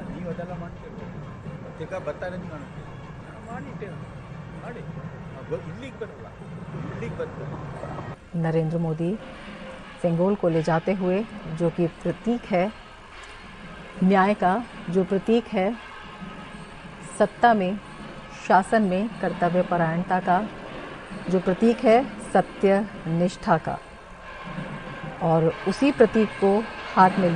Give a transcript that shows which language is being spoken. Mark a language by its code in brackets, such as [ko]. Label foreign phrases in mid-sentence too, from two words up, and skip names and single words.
[kn] ಬದಲ ಮಾಡ್ತಿರ್ಬೋದು ಈಗ ಬರ್ತಾರೆ ಅಂತ ಕಾಣುತ್ತೆ ಮಾಡಿಟ್ಟೆ ಮಾಡಿ ಇಲ್ಲಿಗೆ ಬರಲ್ಲ ಇಲ್ಲಿಗೆ ಬರ್ತಾರೆ। [hi] नरेंद्र मोदी सेंगोल को ले जाते हुए जो कि प्रतीक है न्याय का, जो प्रतीक है सत्ता में, शासन में कर्तव्य परायणता का, जो प्रतीक है सत्य निष्ठा का, और उसी प्रतीक को हाथ में